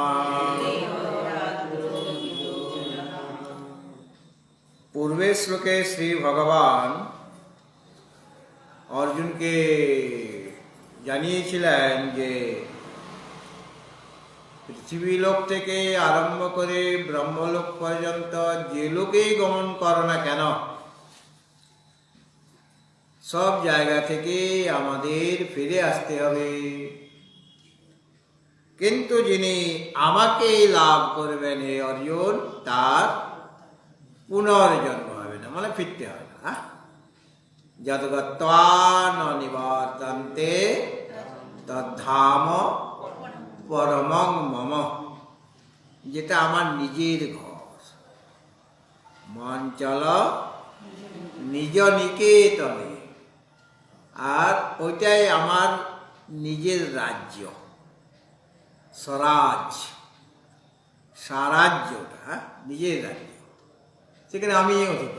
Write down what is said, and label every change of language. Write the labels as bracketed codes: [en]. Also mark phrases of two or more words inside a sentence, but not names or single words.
[bn] পূর্বের শ্লোকে শ্রী ভগবান অর্জুনকে জানিয়েছিলেন যে পৃথিবীলোক থেকে আরম্ভ করে ব্রহ্মলোক পর্যন্ত যে লোকেই গমন করো না কেন, সব জায়গা থেকে আমাদের ফিরে আসতে হবে। কিন্তু যিনি আমাকে লাভ করবেন হে অর্জুন, তার পুনর্জন্ম হবে না, মানে ফিরতে হবে না। [sa] যদ গত্বা ন নিবর্তন্তে তদ্ধাম পরমং মম, [bn] যেটা আমার নিজের ঘর। মন চল নিজ নিকেতনে, আর ওইটাই আমার নিজের রাজ্য, স্বরাজ, স্বরাজ্যটা নিজের রাজ্য, সেখানে আমি অধিপতি।